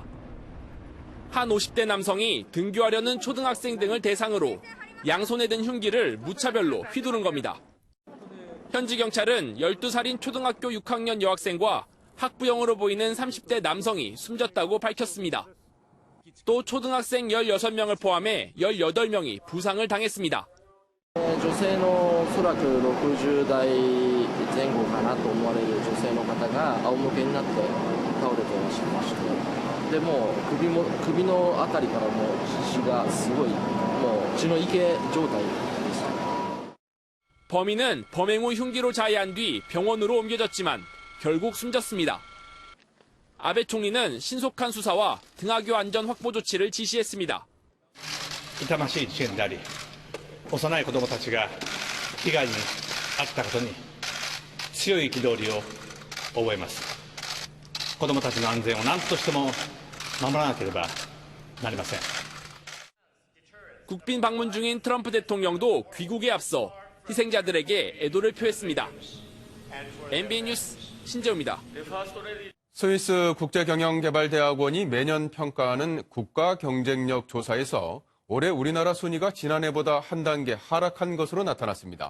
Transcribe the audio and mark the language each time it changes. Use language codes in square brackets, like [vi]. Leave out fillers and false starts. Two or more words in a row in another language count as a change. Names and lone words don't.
[ko] 한 50대 남성이 등교하려는 초등학생 등을 대상으로 양손에 든 흉기를 무차별로 휘두른 겁니다. 현지 경찰은 12살인 초등학교 6학년 여학생과 학부형으로 보이는 30대 남성이 숨졌다고 밝혔습니다. 또 초등학생 16명을 포함해 18명이 부상을 당했습니다. [ja] 女性のおそらく60代前後かなと思われる女性の方が仰向けになって倒れていらっしゃいまして、でもう首のあたりからもう血がすごいもう血の池状態です。 [ko] 범인은 범행 후 흉기로 자해한 뒤 병원으로 옮겨졌지만 결국 숨졌습니다. 아베 총리는 신속한 수사와 등하교 안전 확보 조치를 지시했습니다. [ja] 痛ましい事件であり、幼い子供たちが被害に遭ったことに強い憤りを覚えます。子供たちの安全を何としても守らなければなりません。 [ko] 국빈 방문 중인 트럼프 대통령도 귀국에 앞서 희생자들에게 애도를 표했습니다. MBN 뉴스 신재우입니다. 스위스 국제경영개발대학원이 매년 평가하는 국가경쟁력 조사에서 올해 우리나라 순위가 지난해보다 한 단계 하락한 것으로 나타났습니다.